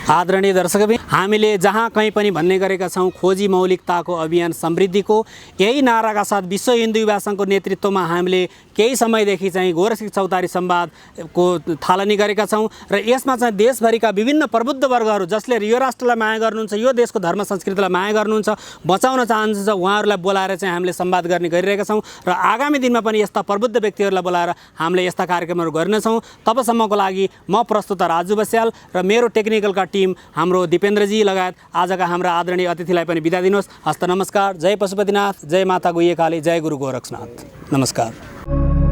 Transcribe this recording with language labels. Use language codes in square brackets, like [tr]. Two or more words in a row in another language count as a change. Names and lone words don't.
[ne] आदरणीय दर्शकबिन, हामीले जहाँ कहीँ पनि भन्ने गरेका छौँ खोजी मौलिकताको अभियान समृद्धिको यही नाराका साथ विश्व हिन्दू युवा सङ्घको नेतृत्वमा हामीले केही समयदेखि चाहिँ गोरखसिंह चौतारी संवादको थालनी गरेका छौँ र यसमा चाहिँ देशभरिका विभिन्न प्रबुद्ध वर्गहरू जसले यो राष्ट्रलाई माया गर्नुहुन्छ, यो देशको धर्म संस्कृतिलाई माया गर्नुहुन्छ, बचाउन चाहनुहुन्छ, उहाँहरूलाई बोलाएर चाहिँ हामीले संवाद गर्ने गरिरहेका छौँ र आगामी दिनमा पनि यस्ता प्रबुद्ध व्यक्तिहरूलाई बोलाएर हामीले यस्ता कार्यक्रमहरू गर्नेछौँ। तबसम्मको लागि म प्रस्तुता राजु बस्याल र मेरो टेक्निकलका टिम हाम्रो दिपेन्द्रजी लगायत आजका हाम्रा आदरणीय अतिथिलाई पनि बिदा दिनुहोस्। हस्त नमस्कार। जय पशुपतिनाथ, जय माता गुह्यकाली, जय गुरु गोरखनाथ। नमस्कार।